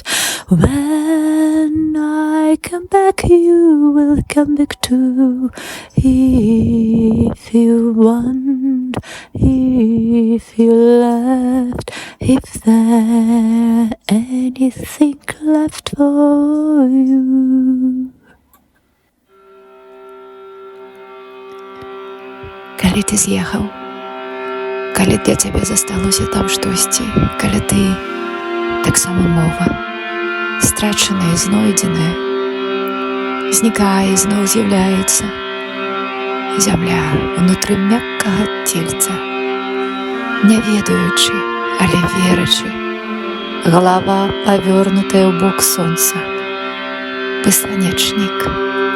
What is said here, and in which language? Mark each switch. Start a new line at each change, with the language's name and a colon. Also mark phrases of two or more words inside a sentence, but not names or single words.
English: When I come back, you will come back too. If you want, if you left, if there anything left for you.
Belarusian: Калі ты з'ехаў, калі для цябе засталося там штосьці, калі ты таксама мова, страчаная і знойдзеная, знікае і зноў з'яўляецца зямля ўнутры мяккага цельца, не ведаючы, але верачы, галава павернутая ў бок сонца, беспанечнік.